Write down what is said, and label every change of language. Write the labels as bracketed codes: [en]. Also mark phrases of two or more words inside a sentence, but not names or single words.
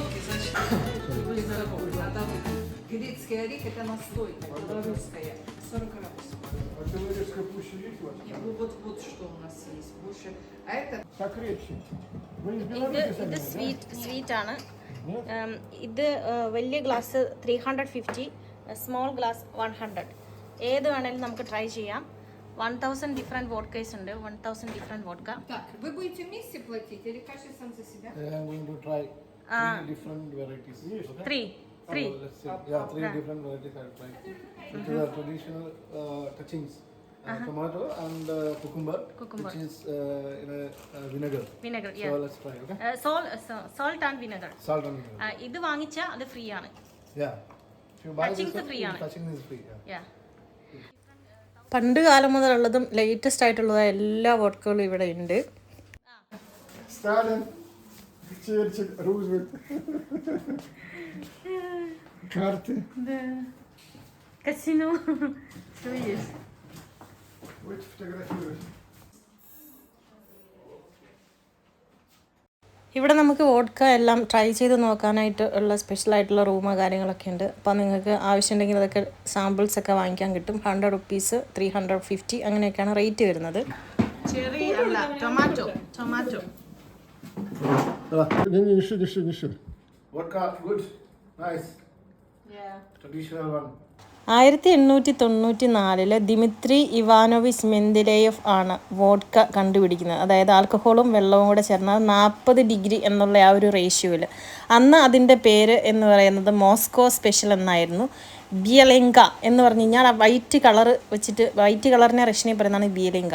[ml] ഇത് സ്വീറ്റ് ആണ്. ഇത് വലിയ ഗ്ലാസ് 350, [en] small glass [ml] 100. ഏത് വേണമെങ്കിലും നമുക്ക് ട്രൈ ചെയ്യാം. 1000 [en] different vodkas [ml] ഉണ്ട്. [en] 1000 different vodka. [ru] Так, вы будете вместе платить или каждый сам за себя? [en] I'm going to try 3 different varieties. Okay? Three. Let's see. Yeah, 3 different varieties I'll try. Which is a traditional touchings. Tomato and cucumber, which is in a vinegar. Vinegar, So yeah. let's try, okay? Salt and vinegar. Salt and vinegar. [ml] ഇത് വാങ്ങിച്ചാൽ അത് ഫ്രീ ആണ്. [en] Yeah. If you buy Touchings this one, [ml] free ആണ്. [en] touching is free. Yeah. [ml] പണ്ട് കാലം മുതലുള്ളതും ലേറ്റസ്റ്റ് ആയിട്ടുള്ളതായ എല്ലാ വോഡ്കകളും ഇവിടെ ഉണ്ട്. [ru] Stalin, Черчилль, Рузвельт. Карты. Casino. Будете фотографировать. [ml] ഇവിടെ നമുക്ക് വോഡ്ക എല്ലാം ട്രൈ ചെയ്ത് നോക്കാനായിട്ട് ഉള്ള സ്പെഷ്യലായിട്ടുള്ള റൂമോ കാര്യങ്ങളൊക്കെ ഉണ്ട്. അപ്പോൾ നിങ്ങൾക്ക് ആവശ്യമുണ്ടെങ്കിൽ അതൊക്കെ സാമ്പിൾസ് ഒക്കെ വാങ്ങിക്കാൻ കിട്ടും. 100 റുപ്പീസ്, 350 അങ്ങനെയൊക്കെയാണ് റേറ്റ് വരുന്നത്. ചെറി അല്ല, ടൊമാറ്റോ. Не ши. [en] Vodka, good. Nice. Traditional one. [ml] 1894 ദിമിത്രി ഇവാനോവിച്ച് മെന്ദലേയേവ് ആണ് വോഡ്ക കണ്ടുപിടിക്കുന്നത്. അതായത് ആൽക്കഹോളും വെള്ളവും കൂടെ ചേർന്നാൽ 40 ഡിഗ്രി എന്നുള്ള ആ ഒരു റേഷ്യോയിൽ. അന്ന് അതിൻ്റെ പേര് എന്ന് പറയുന്നത് മോസ്കോ സ്പെഷ്യൽ എന്നായിരുന്നു. ബിയലെങ്ക എന്ന് പറഞ്ഞു കഴിഞ്ഞാൽ ആ [en] white colour [ml] വെച്ചിട്ട്, വൈറ്റ് കളറിനെ റഷ്യനെ പറയുന്നതാണ് ബിയലെങ്ക.